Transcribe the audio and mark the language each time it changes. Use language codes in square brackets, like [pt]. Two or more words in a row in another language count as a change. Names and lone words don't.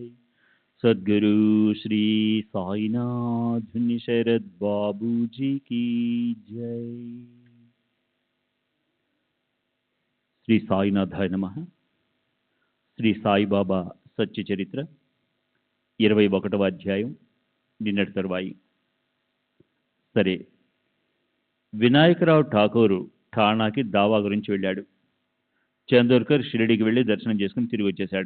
[hi] सद्गुरु श्री साईनाथ शरद बाबू जी की जय। [sa] श्री साईनाथाय नमः। [te] శ్రీ సాయిబాబా సత్య చరిత్ర 21వ అధ్యాయం నిన్నటి తరువాయి. సరే, వినాయకరావు ఠాకూరు ఠాణాకి దావా గురించి వెళ్ళాడు. చందోర్కర్ షిరిడికి వెళ్ళి దర్శనం చేసుకుని తిరిగి వచ్చేశాడు.